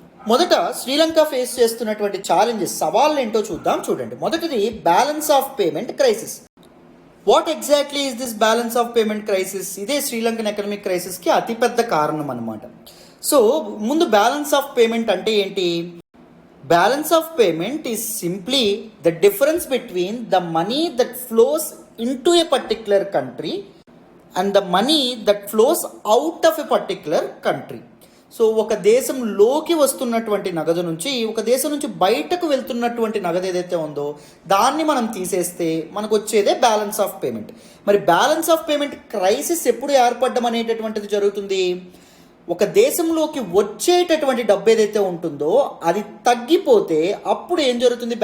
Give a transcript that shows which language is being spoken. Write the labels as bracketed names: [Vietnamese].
[Telugu] మొదట శ్రీలంక ఫేస్ చేస్తున్నటువంటి ఛాలెంజెస్, సవాళ్ళు ఏంటో చూద్దాం. చూడండి, మొదటిది balance of payment crisis. [English] What exactly is this balance of payment crisis? [Telugu] ఇదే శ్రీలంకన్ ఎకనామిక్ క్రైసిస్కి అతిపెద్ద కారణం అనమాట. సో ముందు బ్యాలెన్స్ ఆఫ్ పేమెంట్ అంటే ఏంటి? [English] Balance of payment is simply the difference between the money that flows into a particular country and the money that flows out of a particular country. [Telugu] So ఒక దేశంలోకి వస్తున్నటువంటి నగదు నుంచి, ఒక దేశం నుంచి బయటకు వెళ్తున్నటువంటి నగదు ఏదైతే ఉందో దాన్ని మనం తీసేస్తే మనకు వచ్చేదే బ్యాలెన్స్ ఆఫ్ పేమెంట్. మరి బ్యాలెన్స్ ఆఫ్ పేమెంట్ క్రైసిస్ ఎప్పుడు ఏర్పడడం అనేటటువంటిది జరుగుతుంది? ఒక దేశంలోకి వచ్చేటటువంటి డబ్బు ఏదైతే ఉంటుందో అది తగ్గిపోతే అప్పుడు ఏం జరుగుతుంది?